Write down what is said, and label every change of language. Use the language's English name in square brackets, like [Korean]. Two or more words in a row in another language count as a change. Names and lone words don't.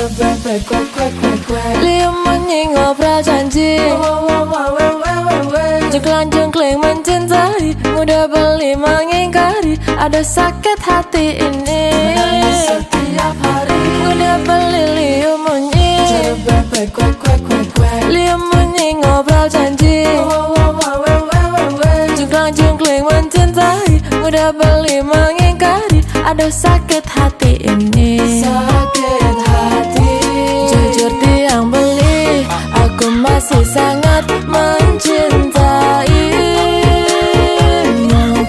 [Balinese] liu munyi ngobrol janji jengklang-jengkling [Indonesian] mencintai, mudah beli mengingkari, ada sakit hati ini. Setiap hari mudah beli [Balinese] liu munyi liu munyi ngobrol janji jengklang-jengkling [Indonesian] mencintai, mudah beli mengingkari, ada sakit hati ini. Sakit hati jujur [Balinese] tiang beli, [Indonesian] aku masih sangat mencintaimu.